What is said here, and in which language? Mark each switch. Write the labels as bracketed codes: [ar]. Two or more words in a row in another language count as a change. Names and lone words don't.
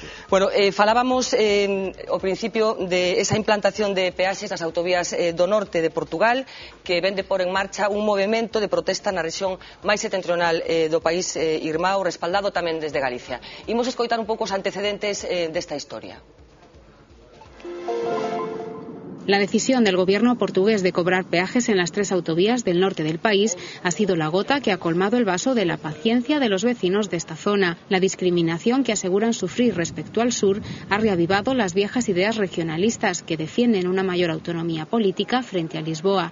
[gl] Bueno, falábamos ao principio de esa implantación de peaxes nas autovías do norte de Portugal, que ven de pôr en marcha un movimento de protesta na rexión máis setentrional do país irmão, respaldado tamén desde Galicia. Imos escoitar un pouco os antecedentes desta historia. [es] La decisión del gobierno portugués de cobrar peajes en las 3 autovías del norte del país ha sido la gota que ha colmado el vaso de la paciencia de los vecinos de esta zona. La discriminación que aseguran sufrir respecto al sur ha reavivado las viejas ideas regionalistas que defienden una mayor autonomía política frente a Lisboa.